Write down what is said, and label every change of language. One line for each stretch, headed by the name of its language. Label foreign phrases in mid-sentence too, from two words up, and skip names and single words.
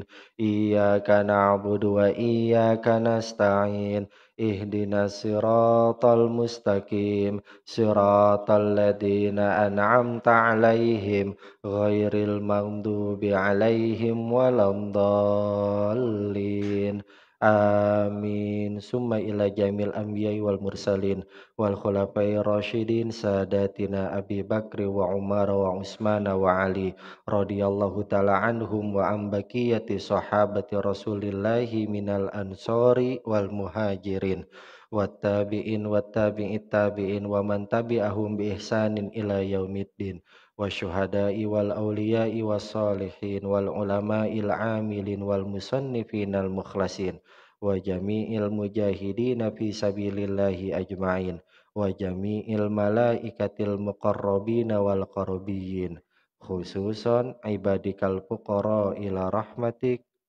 Arabic: إياك نعبد وإياك نستعين. اهدنا الصراط المستقيم. صراط الذين أنعمت عليهم غير المغضوب عليهم ولا الضالين. آمين ثم إلى جميع الأنبياء والمرسلين والخلفاء الراشدين ساداتنا أبي بكر وعمر وعثمان وعلي رضي الله تعالى عنهم وعن بقية صحابة رسول الله من الأنصار والمهاجرين والت التابعين وتابعي التابعين ومن تبعهم بإحسان إلى يوم الدين والشهداء والأولياء والصالحين والعلماء العاملين والمصنفين المخلصين وجميع المجاهدين في سبيل الله أجمعين وجميع الملائكة المقربين والقرابيين خصوصا عبادك الفقراء إلى رحمتك.